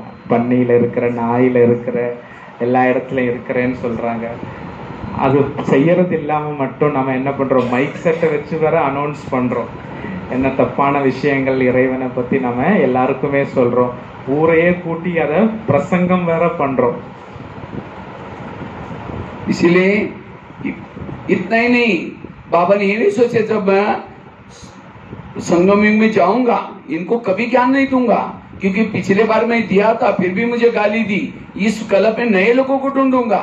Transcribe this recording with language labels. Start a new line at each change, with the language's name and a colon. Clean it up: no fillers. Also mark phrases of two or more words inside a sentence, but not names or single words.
Tamil: பன்னியில் இருக்கிற, நாயில் இருக்கிற, எல்லா இடத்துலையும் இருக்கிறேன்னு சொல்கிறாங்க. அது செய்யறது இல்லாமல் மட்டும் நம்ம என்ன பண்ணுறோம்,
English: mic set
Tamil: வச்சு வேற அனௌன்ஸ் பண்ணுறோம். என்ன தப்பான விஷயங்கள் இறைவனை பத்தி நம்ம எல்லாருக்குமே சொல்றோம். ஊரையே கூட்டி அதை பிரசங்கம் வேற பண்றோம்.
Hindi: इसलिए इतना ही नहीं, बाबा ने ये नहीं सोचे जब मैं संगम युग में जाऊंगा इनको कभी ज्ञान नहीं दूंगा, क्योंकि पिछले बार मैं दिया था फिर भी मुझे गाली दी, इस कल्प में नए लोगों को ढूंढूंगा।